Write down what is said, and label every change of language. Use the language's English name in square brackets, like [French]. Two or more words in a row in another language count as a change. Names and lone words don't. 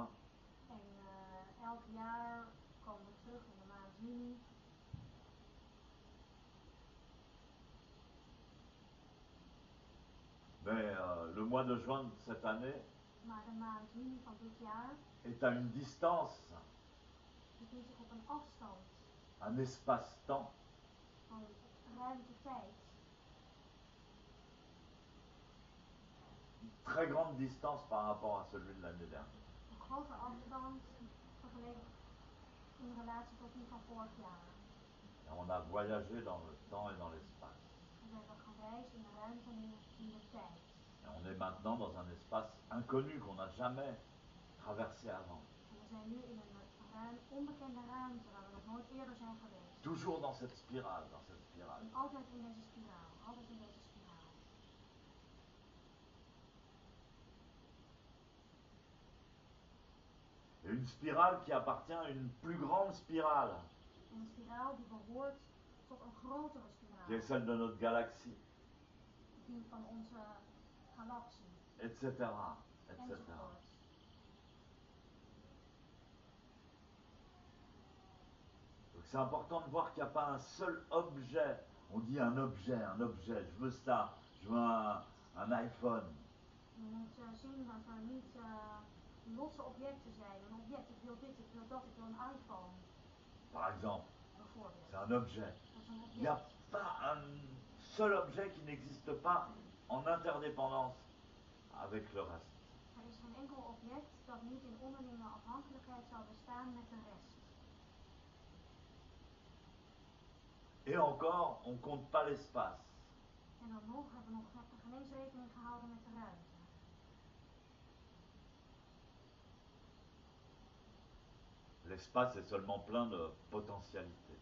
[Dutch] En elk jaar komen we terug in de maand juni. [French] Mais le mois de juin de cette année [Dutch] Maar de maand juni van dit jaar [French] est à une distance, [Dutch] bevindt zich op een afstand [French] un espace-temps [Dutch] van ruimte-tijd. [French] Une très grande distance par rapport à celui de l'année dernière. [Dutch] Een grote afstand vergeleken in relatie tot die van vorig jaar. [French] Et on a voyagé dans le temps et dans l'espace. [Dutch] We hebben gereisd in de ruimte en in de tijd. [French] Et on est maintenant dans un espace inconnu qu'on n'a jamais traversé avant. [Dutch] En we zijn nu in een onbekende ruimte waar we nog nooit eerder zijn geweest. [French] Toujours dans cette spirale, dans cette spirale. [Dutch] En altijd in deze spiraal, altijd in deze spiraal. [French] Et une spirale qui appartient à une plus grande spirale, [Dutch] En een spiraal die behoort tot een grotere spiraal. [French] qui est celle de notre galaxie, [Dutch] Die van onze galaxie. [French] etc. etc. [Dutch] Enzovoort. [French] Donc c'est important de voir qu'il n'y a pas un seul objet. On dit un objet, je veux ça, je veux un iPhone. [Dutch] Je moet zien dat er niet losse objecten zijn. Een object, ik wil dit, ik wil dat, ik wil een iPhone. [French] Par exemple, [Dutch] Bijvoorbeeld. [French] c'est un objet. [Dutch] Dat is een [French] Il n'y a [Dutch] object. [French] pas un seul objet qui n'existe pas en interdépendance avec le reste. [Dutch] Er is geen enkel object dat niet in onderlinge afhankelijkheid zou bestaan met de rest. [French] Et encore, on ne compte pas l'espace. [Dutch] En dan nog hebben we nog geen eens rekening gehouden met de ruimte. [French] L'espace est seulement plein de potentialités.